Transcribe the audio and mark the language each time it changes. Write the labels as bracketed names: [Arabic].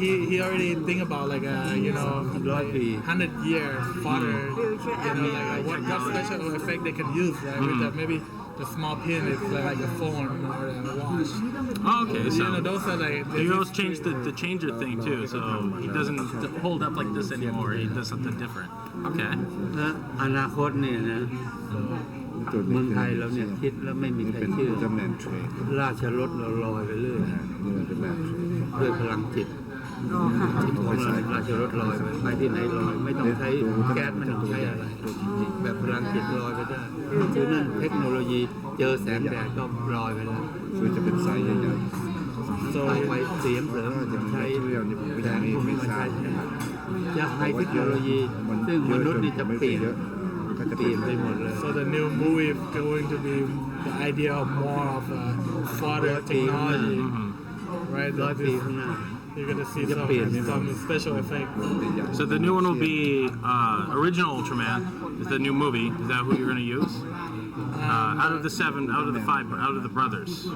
[English] He already think about like 100 years further, like what special effect they can use, right? With maybe the small pin is like a phone or a watch. Oh, okay, so those are like he also changed the changer thing too, so he doesn't hold up like this anymore. He does something different. Okay. [Thai] และอนาคตเนี่ยนะเมืองไทยเราเนี่ยคิดแล้วไม่มีใครเชื่อราชรถเราลอยไปเรื่อยด้วยพลังจิต ราชรถลอยไปที่ไหนลอยไม่ต้องใช้แก๊สไม่ต้องใช้อะไรแบบพลังจิตลอยไปได้คือนั่นเทคโนโลยีเจอแสงแดดก็ลอยไปแล้วคือจะเป็นสายใหญ่ๆต่อไปเสียงเสริมใช้แสงพวกนี้มาใช้จะให้เทคโนโลยีซึ่งมนุษย์นี่จะเปลี่ยนไปหมดเลย [English] So the new movie is going to be the idea of more of further technology, right? You're gonna see some special effect. So the new one will be original Ultraman. Is the new movie? Is that who you're gonna use? Out of the 7, out of the 5, out of the brothers.